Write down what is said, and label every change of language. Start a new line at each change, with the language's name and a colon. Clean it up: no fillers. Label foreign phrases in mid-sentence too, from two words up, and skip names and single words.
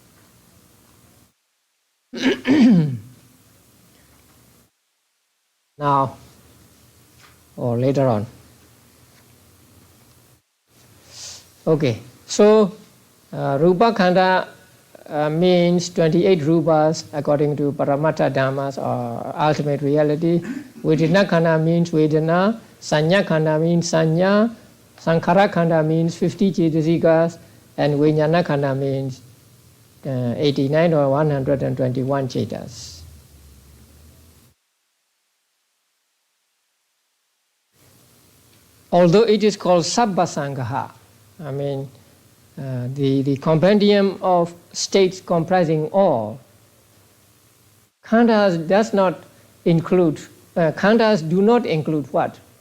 English: Now, or later on. Okay, so
Pali: Rupa Khanda
English: means 28 rupas according to
Pali: Paramattha Dhammas
English: or ultimate reality.
Pali: Vedana Khanda
English: means Vedana,
Pali: Sanya Khanda
English: means Sanya,
Pali: Sankhara Khanda
English: means 50 Cetasikas, and
Pali: Vijnana Khanda
English: means 89 or 121 Cetas. Although it is called Sabba-saṅgaha, I mean the compendium of states comprising all, khandhas does not include, khandhas do not include what?